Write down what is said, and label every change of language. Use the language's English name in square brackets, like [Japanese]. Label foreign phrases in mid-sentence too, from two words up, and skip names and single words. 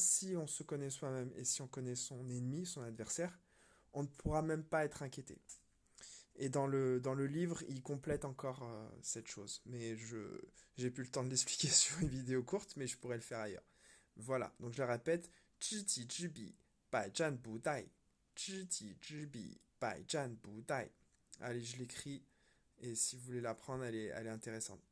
[French] Si on se connaît soi-même et si on connaît son ennemi, son adversaire, on ne pourra même pas être inquiété. Et dans le livre, il complète encore cette chose. Mais j'ai plus le temps de l'expliquer sur une vidéo courte, mais je pourrais le faire ailleurs. Voilà, donc je le répète. [Chinese] 知己知彼，百战不殆. 知己知彼，百战不殆. [French] Allez, je l'écris. Et si vous voulez l'apprendre, elle est intéressante.